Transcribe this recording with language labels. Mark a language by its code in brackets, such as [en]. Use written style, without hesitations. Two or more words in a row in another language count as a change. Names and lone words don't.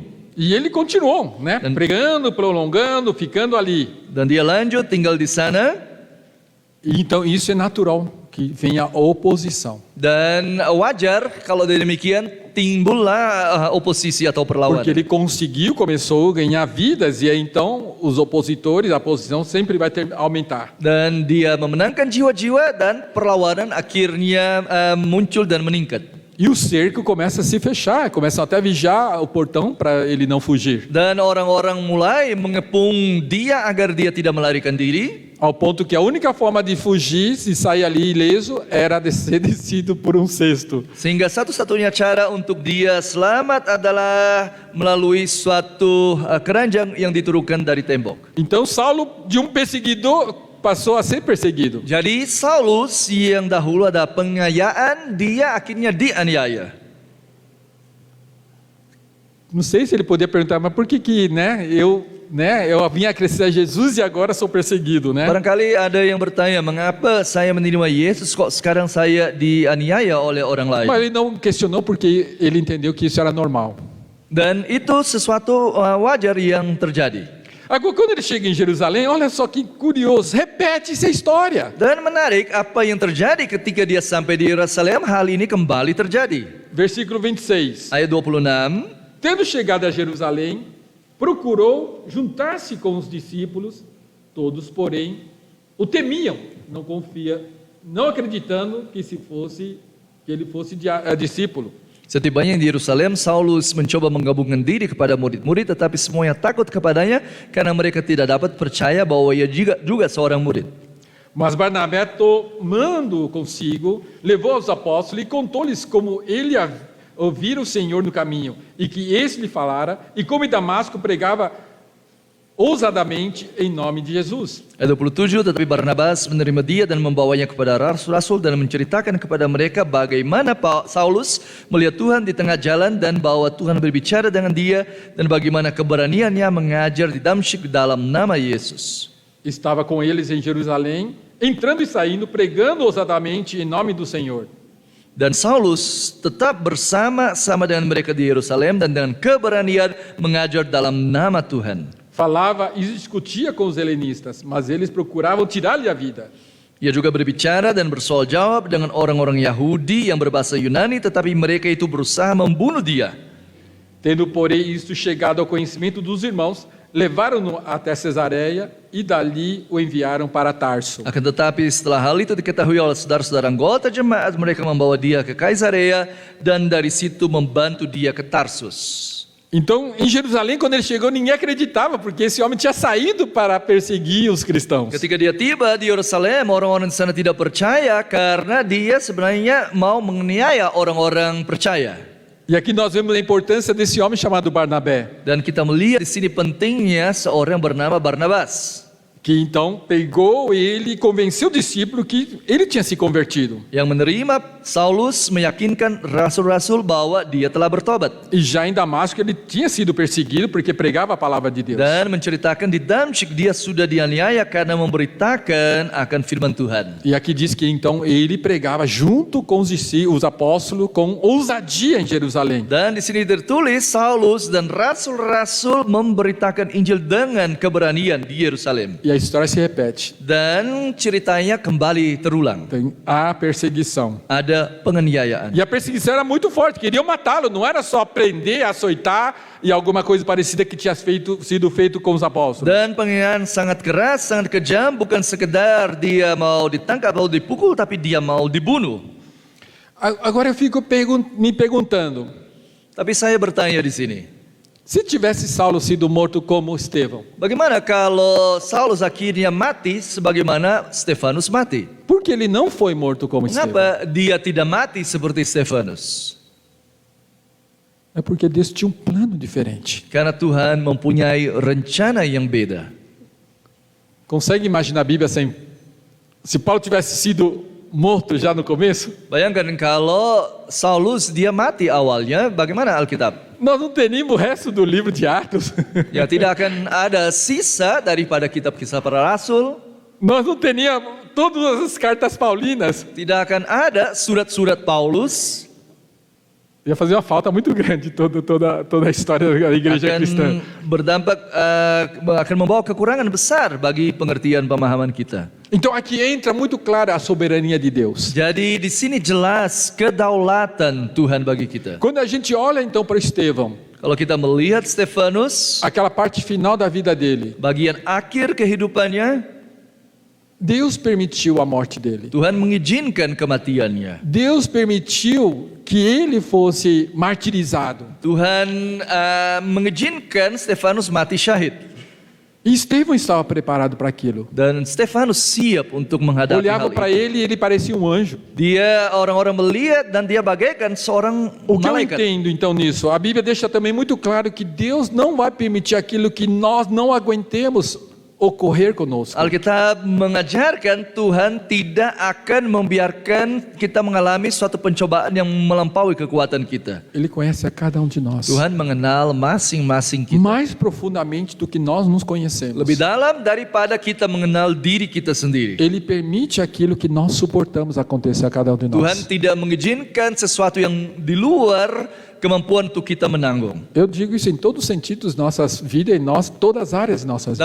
[pt] E ele continuou, né? Pregando, prolongando, ficando ali. [id] Dan dia lanjut tinggal di sana. [pt] E então isso é natural, que venha a oposição. [id] Dan wajar kalau demikian timbullah oposisi atau perlawanan. [pt] Porque ele conseguiu, começou a ganhar vidas, e aí então os opositores, a oposição sempre vai aumentar. [id] Dan dia memenangkan jiwa-jiwa dan perlawanan akhirnya muncul dan meningkat. [pt] E o cerco começa a se fechar, começam até a vigiar o portão para ele não fugir. [id] Dan orang-orang mulai mengepung dia agar dia tidak melarikan diri. [pt] Ao ponto que a única forma de fugir, se sair ali ileso, era ser descido por um cesto. [id] Sehingga satu-satunya cara untuk dia selamat adalah melalui suatu keranjang yang diturunkan dari tembok. [pt] Então Saulo, de um perseguidor, passou a ser perseguido. [id] Jadi Saulus yang dahulu ada pengayaan, dia akhirnya dianiaya. [pt] Não sei se ele podia perguntar, mas por que eu vim acrescer a Jesus e agora sou perseguido, né? [id] Barangkali ada yang bertanya, mengapa saya menerima Yesus kok sekarang saya dianiaya oleh orang lain? [pt] Mas ele não questionou porque ele entendeu que isso era normal. [id] Dan itu sesuatu wajar yang terjadi. [pt] Agora, quando ele chega em Jerusalém, olha só que curioso, repete-se a história. [id] Dan menarik, apa yang terjadi ketika dia sampai di Yerusalem, hal ini kembali terjadi. [pt] Versículo 26. [id] Ayat 26. [pt] Tendo chegado a Jerusalém, procurou juntar-se com os discípulos, todos, porém, o temiam, não acreditando que ele fosse discípulo. [id] Setibanya di Yerusalem, Saulus mencoba menggabungkan diri kepada murid-murid, tetapi semuanya takut kepadanya karena mereka tidak dapat percaya bahwa ia juga seorang murid. [pt] Mas Barnabé, tomando consigo, levou aos apóstolos e contou-lhes como ele ouvira o Senhor no caminho, e que esse lhe falara, e como em Damasco pregava ousadamente em nome de Jesus. [id] Ayat 27, tetapi Barnabas menerima dia dan membawanya kepada rasul-rasul dan menceritakan kepada mereka bagaimana Saulus melihat Tuhan di tengah jalan dan bahwa Tuhan berbicara dengan dia dan bagaimana keberaniannya mengajar di Damsyik dalam nama Yesus. [pt] Estava com eles em Jerusalém, entrando e saindo, pregando ousadamente em nome do Senhor. [id] Dan Saulus tetap bersama-sama dengan mereka di Yerusalem dan dengan keberanian mengajar dalam nama Tuhan. [pt] Falava e discutia com os helenistas, mas eles procuravam tirar-lhe a vida. [id] Ia juga berbicara dan bersoal jawab dengan orang-orang Yahudi yang berbahasa Yunani, tetapi mereka itu berusaha membunuh dia. [pt] Tendo, porém, isto chegado ao conhecimento dos irmãos, levaram-no até Cesareia e dali o enviaram para Tarso. [id] Akan tetapi setelah hal itu diketahui oleh saudara-saudara anggota jemaat, mereka membawa dia ke Kaisarea dan dari situ membantu dia ke Tarsus. [pt] Então, em Jerusalém, quando ele chegou, ninguém acreditava, porque esse homem tinha saído para perseguir os cristãos. [id] Ketika dia tiba di Yerusalem, orang-orang di sana tidak percaya karena dia sebenarnya mau menganiaya orang-orang percaya. [pt] E aqui nós vemos a importância desse homem chamado Barnabé, [id] Dan kita melihat di sini pentingnya seorang bernama Barnabas, [pt] que então pegou ele e convenceu o discípulo que ele tinha se convertido. [id] yang menerima Saulus meyakinkan rasul-rasul bahwa dia telah bertobat. [pt] E já em Damasco ele tinha sido perseguido porque pregava a palavra de Deus. [id] Dan menceritakan di Damsyik dia sudah dianiaya karena memberitakan akan firman Tuhan. [pt] E aqui diz que então ele pregava junto com os apóstolos com ousadia em Jerusalém. [id] Dan di sini tertulis Saulus dan rasul-rasul memberitakan Injil dengan keberanian di Yerusalem. [pt] E a história se repete. [id] Dan ceritanya kembali terulang. [pt] Tem a perseguição. [id] Ada penganiayaan. [pt] E a perseguição era muito forte, queriam matá-lo, não era só prender, açoitar e alguma coisa parecida que tinha sido feito com os apóstolos. [id] Dan penganiayaan sangat keras, sangat kejam, bukan sekedar dia mau ditangkap atau dipukul, tapi dia mau dibunuh. [pt] Agora eu fico me perguntando, [id] Tapi saya bertanya di sini, [pt] se tivesse Saulo sido morto como Estevão, [id] bagaimana kalau Saulus akhirnya mati sebagaimana Stefanus mati? [pt] por que ele não foi morto como Estevão? [id] Mengapa dia tidak mati seperti Stefanus? [pt] É porque Deus tinha um plano diferente. [id] Karena Tuhan mempunyai rencana yang beda. [pt] Consegue imaginar a Bíblia sem... Se Paulo tivesse sido morto já no começo, [id] Bayangkan kalau Saulus dia mati awalnya, bagaimana Alkitab? [pt] nós não teríamos o resto do livro de Atos. [id] Ya tidak akan ada sisa daripada kitab Kisah Para Rasul. [pt] Nós não teríamos todas as cartas paulinas. [id] Tidak akan ada surat-surat Paulus. [pt] Ia fazer uma falta muito grande toda a história da igreja cristã. [id] Akan berdampak, akan membawa kekurangan besar bagi pengertian pemahaman kita. [pt] Então aqui entra muito clara a soberania de Deus. [id] Jadi di sini jelas kedaulatan Tuhan bagi kita. [pt] Quando a gente olha então para Estevão, [id] Kalau kita melihat Stefanus, [pt] aquela parte final da vida dele, [id] bagian akhir kehidupannya, [pt] Deus permitiu a morte dele. [id] Tuhan mengizinkan kematiannya. [pt] Deus permitiu que ele fosse martirizado. [id] Tuhan mengizinkan Stefanus mati syahid. [pt] E Estevão estava preparado para aquilo. [id] Dan Stefanus siap untuk menghadapi [pt] Olhava [id] hal [pt] para [id] itu. [pt] ele e ele parecia um anjo. [id] Dia orang-orang melihat dan dia bagaikan seorang [pt] O que eu [id] malaikat. [pt] entendo então nisso? A Bíblia deixa também muito claro que Deus não vai permitir aquilo que nós não aguentemos ocorrer conosco. [id] Alkitab mengajarkan Tuhan tidak akan membiarkan kita mengalami suatu pencobaan yang melampaui kekuatan kita. [pt] Ele conhece a cada um de nós. [id] Tuhan mengenal masing-masing kita. [pt] Mais profundamente do que nós nos conhecemos. [id] Lebih dalam daripada kita mengenal diri kita sendiri. [pt] Ele permite aquilo que nós suportamos acontecer a cada um de [id] Tuhan [pt] nós. [id] tidak mengizinkan sesuatu yang di luar kemampuan untuk kita menanggung. [pt] Eu digo isso em todos os sentidos de nossas vidas e todas as áreas de nossas